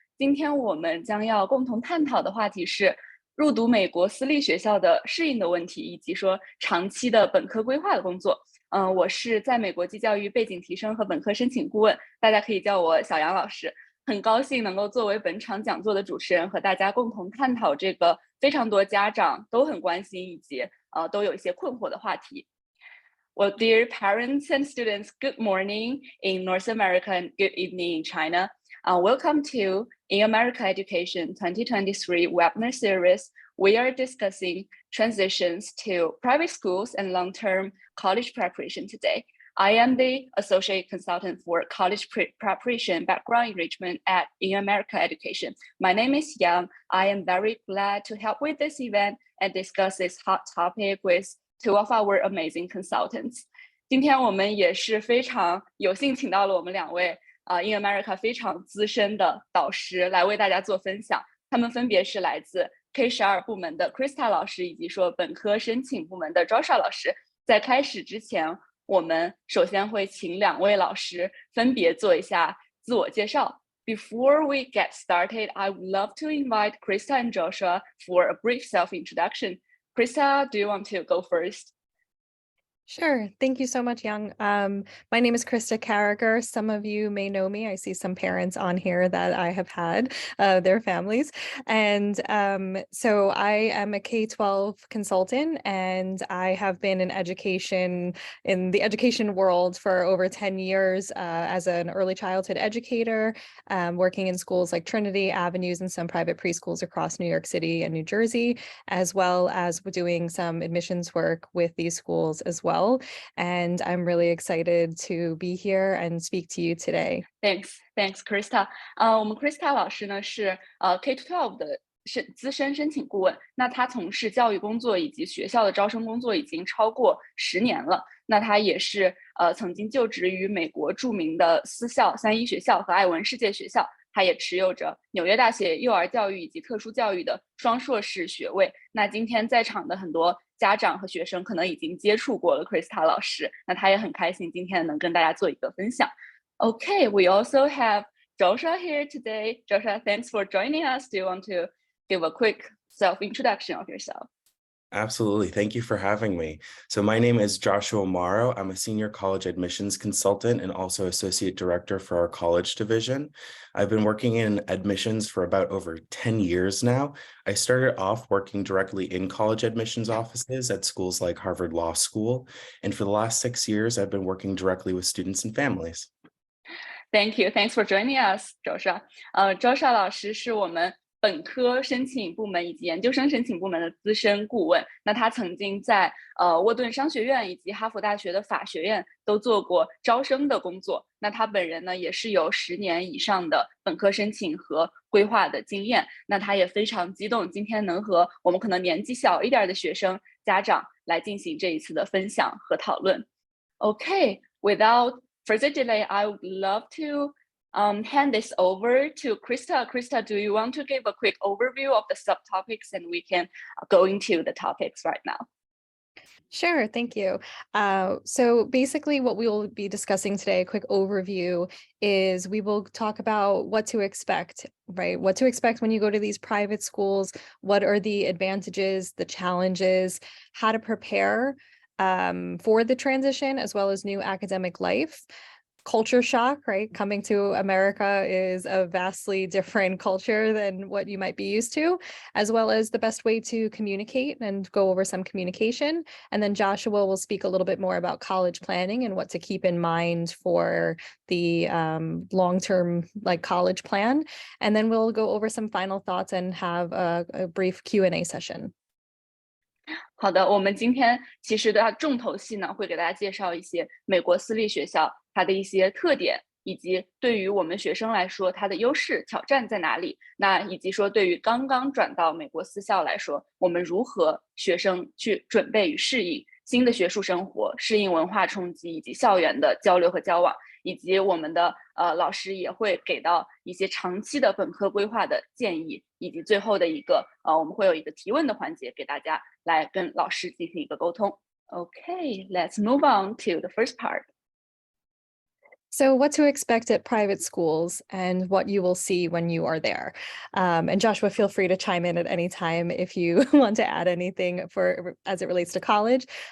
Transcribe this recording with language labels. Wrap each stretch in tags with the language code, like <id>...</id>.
<zh>今天我们将要共同探讨的话题是入读美国私立学校的适应的问题，以及说长期的本科规划的工作。我是在美国暨教育背景提升和本科申请顾问，大家可以叫我小杨老师。很高兴能够作为本场讲座的主持人，和大家共同探讨这个非常多家长都很关心以及都有一些困惑的话题。</zh> <en>Well, dear parents and students, good morning in North America and good evening in China. Welcome to In America Education 2023 webinar series. We are discussing transitions to private schools and long-term college preparation today. I am the Associate Consultant for College Preparation Background Enrichment at In America Education. My name is Yang. I am very glad to help with this event and discuss this hot topic with two of our amazing consultants.</en> <zh>今天我们也是非常有幸请到了我们两位In America 非常资深的导师来为大家做分享。他们分别是来自 K12 部门的 Krista 老师，以及说本科申请部门的 Joshua 老师。在开始之前，我们首先会请两位老师分别做一下自我介绍。</zh> <en>Before we get started, I would love to invite Krista and Joshua for a brief self-introduction. Krista, do you want to go first? Sure. Thank you so much, Young. My name is Krista Carragher. Some of you may know me. I see some parents on here that I have had their families. And so I am a K-12 consultant, and I have been in the education world for over 10 years as an early childhood educator, working in schools like Trinity, Avenues, and some private preschools across New York City and New Jersey, as well as doing some admissions work with these schools as well. And I'm really excited to be here and speak to you today. Thanks, Krista.</en> <zh>我们 Krista 老师呢是K-12 的资深申请顾问，那他从事教育工作以及学校的招生工作已经超过10年了。那他也是曾经就职于美国著名的私校3一学校和艾文世界学校，他也持有着纽约大学幼儿教育以及特殊教育的双硕士学位。那今天在场的很多家长和学生可能已经接触过了 Krista 老师，那他也很开心今天能跟大家做一个分享。</zh> <en>Okay, we also have Joshua here today. Joshua, thanks for joining us. Do you want to give a quick self-introduction of yourself? Absolutely. Thank you for having me. So my name is Joshua Morrow. I'm a senior college admissions consultant and also associate director for our college division. I've been working in admissions for about over 10 years now. I started off working directly in college admissions offices at schools like Harvard Law School. And for the last 6 years, I've been working directly with students and families. Thank you. Thanks for joining us, Joshua.</en> <zh>Joshua 老师是我们本科申请部门以及研究生申请部门的资深顾问。那他曾经在沃顿商学院以及哈佛大学的法学院都做过招生的工作。那他本人呢也是有10年以上的本科申请和规划的经验。那他也非常激动，今天能和我们可能年纪小一点的学生家长来进行这一次的分享和讨论。</zh> <en>Okay, without further delay, I would love to hand this over to Krista. Krista, do you want to give a quick overview of the subtopics, and we can go into the topics right now? Sure, thank you. So basically what we will be discussing today, a quick overview, is we will talk about what to expect, right? What to expect when you go to these private schools, what are the advantages, the challenges, how to prepare for the transition, as well as new academic life. Culture shock, right? Coming to America is a vastly different culture than what you might be used to, as well as the best way to communicate and go over some communication. And then Joshua will speak a little bit more about college planning and what to keep in mind for the long-term college plan. And then we'll go over some final thoughts and have a brief Q&A session.</en> <zh>好的，我们今天其实的重头戏呢，会给大家介绍一些美国私立学校它的一些特点，以及对于我们学生来说它的优势、挑战在哪里。那以及说对于刚刚转到美国私校来说，我们如何学生去准备与适应新的学术生活，适应文化冲击以及校园的交流和交往，以及我们的老师也会给到一些长期的本科规划的建议，以及最后的一个我们会有一个提问的环节，给大家来跟老师进行一个沟通。</zh> <en>Okay, let's move on to the first part. So what to expect at private schools and what you will see when you are there. And Joshua, feel free to chime in at any time if you want to add anything as it relates to college.</en>